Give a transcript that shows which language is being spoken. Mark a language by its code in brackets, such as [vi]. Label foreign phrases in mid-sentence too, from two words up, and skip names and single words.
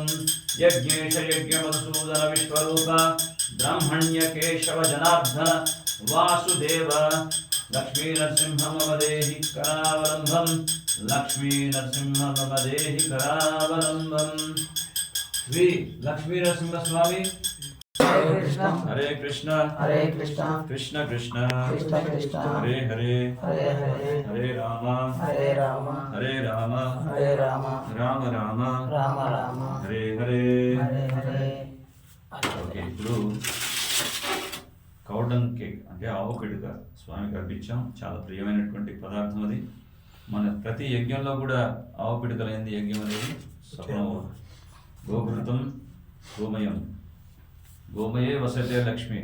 [sa] యజ్ఞేశ యజ్ఞ మధుసూదన విశ్వరూప బ్రాహ్మణ్య కేశవ జనార్దన వాసుదేవ లక్ష్మీ నరసింహ మమ దేహి కరావలంబం, లక్ష్మీ నరసింహ మమ దేహి కరావలంబం. శ్రీ లక్ష్మీ నరసింహ స్వామి హరే కృష్ణ, హరే కృష్ణ, హరే కృష్ణ, కృష్ణ కృష్ణ, కృష్ణ కృష్ణ, హరే హరే, హరే హరే, హరే రామ, హరే రామ, హరే రామ, హరే రామ, రామ రామ, రామ రామ, హరే హరే. హరే హరే. [te] ఓకే, ఇప్పుడు [en] cow dung cake [te] అంటే ఆవు పిడుక స్వామికి అర్పించాం. చాలా ప్రియమైనటువంటి పదార్థం అది. మన ప్రతి యజ్ఞంలో కూడా ఆవు పిడుక లేనిది యజ్ఞం అనేది సఫలం. [sa] గోఘృతం గోమయం, గోమయే వసతే లక్ష్మి.